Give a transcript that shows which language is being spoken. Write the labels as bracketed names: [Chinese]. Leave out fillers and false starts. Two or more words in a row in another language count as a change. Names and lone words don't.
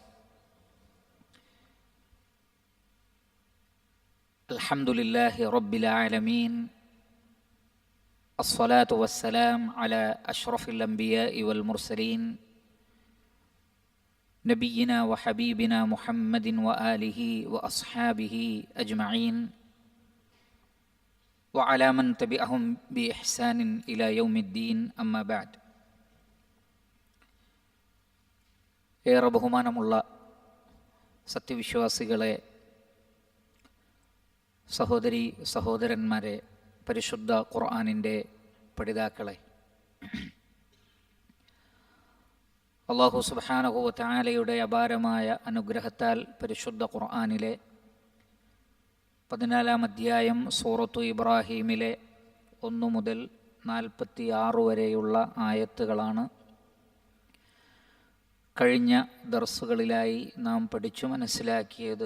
[Arabic] الحمد لله رب العالمين، الصلاة والسلام على أشرف الأنبياء والمرسلين نبينا وحبيبنا محمد وآله وأصحابه أجمعين وعلى من تبعهم بإحسان إلى يوم الدين. أما بعد. [Malayalam] ഏറെ ബഹുമാനമുള്ള സത്യവിശ്വാസികളെ, സഹോദരി സഹോദരന്മാരെ, പരിശുദ്ധ ഖുർആനിൻ്റെ പഠിതാക്കളെ, [Arabic] الله سبحانه وتعالى [Malayalam] അപാരമായ അനുഗ്രഹത്താൽ പരിശുദ്ധ ഖുർആനിലെ 14-ാം അധ്യായം സൂറത്തു ഇബ്രാഹീമിലെ 1 മുതൽ 46 വരെയുള്ള ആയത്തുകളാണ് കഴിഞ്ഞ ദർസുകളിലായി നാം പഠിച്ചു മനസ്സിലാക്കിയത്.